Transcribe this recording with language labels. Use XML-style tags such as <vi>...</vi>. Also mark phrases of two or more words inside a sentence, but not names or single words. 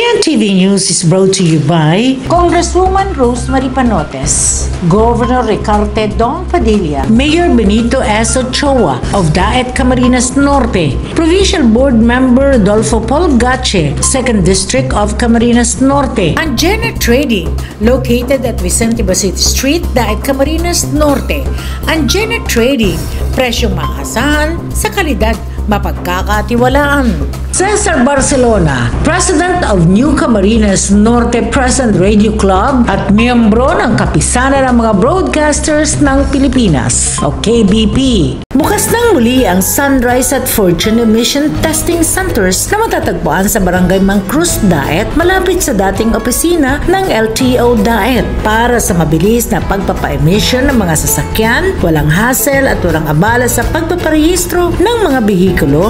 <en>CNTV News is brought to you by Congresswoman Rosemary Panotes, Governor Ricarte Dong Padilla, Mayor Benito S. Ochoa of Daet Camarines Norte, Provincial Board Member Rodolfo Paul Gache, 2nd District of Camarines Norte, and Janet Trading, located at Vicente Basiti Street, Daet Camarines Norte.</en> <tl>And Janet Trading, presyong maasahan sa kalidad mapagkakatiwalaan. Cesar Barcelona,</tl> <en>President of</en> <tl>New Camarines Norte Present Radio Club at miyembro ng Kapisanan ng mga Broadcasters ng Pilipinas o KBP. Bukas nang muli ang Sunrise at Fortune Emission Testing Centers na matatagpuan sa Barangay Mangcruz, Daet, malapit sa dating opisina ng LTO Daet para sa mabilis na pagpapa-emission ng mga sasakyan, walang hassle at walang abala sa pagpaparehistro ng mga behikulo.</tl>